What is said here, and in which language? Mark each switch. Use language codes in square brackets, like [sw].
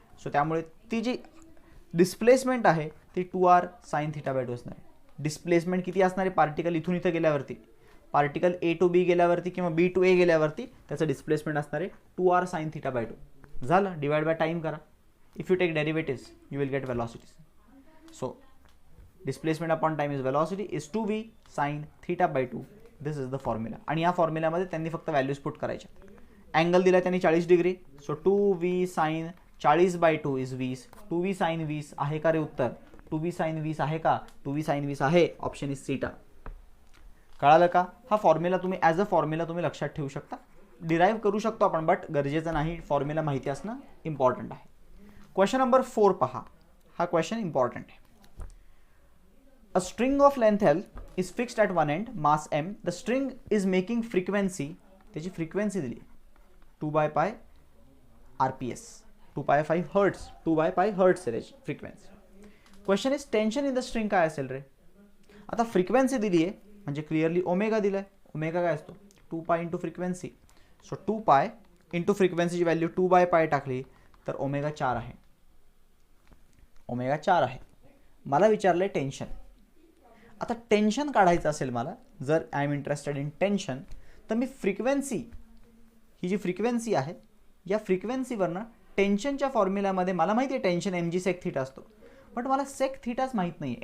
[mr] So त्यामुळे ती जी displacement आहे ती 2r साइन θ/2 असणार आहे. डिस्प्लेसमेंट किती असणार आहे, पार्टिकल इथून इथं गेल्यावरती, पार्टिकल ए टू बी गेल्यावरती किंवा बी टू ए गेल्यावरती त्याचं डिस्प्लेसमेंट असणार आहे 2r साइन θ/2. झालं, डिवाइड बाय टाइम करा. [en] If you take derivatives you will get velocities. So displacement upon time is velocity is 2v sine θ/2. This is the formula. [mr] आणि या फॉर्म्युल्यामध्ये त्यांनी फक्त व्हॅल्यूज पुट करायच्या. अँगल दिला त्यांनी 40 degree, so 2v sign 40/2 is 20. 2v sin 20 आहे का रे उत्तर? 2v sin 20 आहे का? 2v sin 20 आहे. [en] Option is theta. [mr] कळालं का? हा फॉर्म्युला तुम्ही ॲज अ फॉर्म्युला तुम्ही लक्षात ठेवू शकता, डिराईव्ह करू शकतो आपण, बट गरजेचं नाही. फॉर्म्युला माहिती असणं इम्पॉर्टंट आहे. क्वेश्चन नंबर 4 पहा. हा क्वेश्चन इम्पॉर्टंट आहे. [en] A string of length L is fixed at one end, mass m. The string is making frequency, [mr] त्याची frequency दिली [en] 2/π RPS, 2/π hertz, 2/π hertz आहे frequency. Question is tension in the string [mr] काय असेल रे? आता frequency दिली आहे म्हणजे क्लिअरली ओमेगा दिलाय. ओमेगा काय असतो? 2π into frequency. So 2π into फ्रिक्वेन्सीची value 2/π टाकली तर ओमेगा 4 आहे. ओमेगा 4 आहे. मला विचारलंय टेन्शन. आता टेन्शन काढायचं असेल मला, जर [en] I am interested in tension, [mr] तर मी फ्रिक्वेन्सी, ही जी फ्रिक्वेन्सी आहे या फ्रिक्वेन्सीवरनं टेन्शनच्या फॉर्म्युल्यामध्ये मला माहिती आहे टेन्शन mg sec थीटा असतो, बट मला सेक थीटाच माहीत नाही.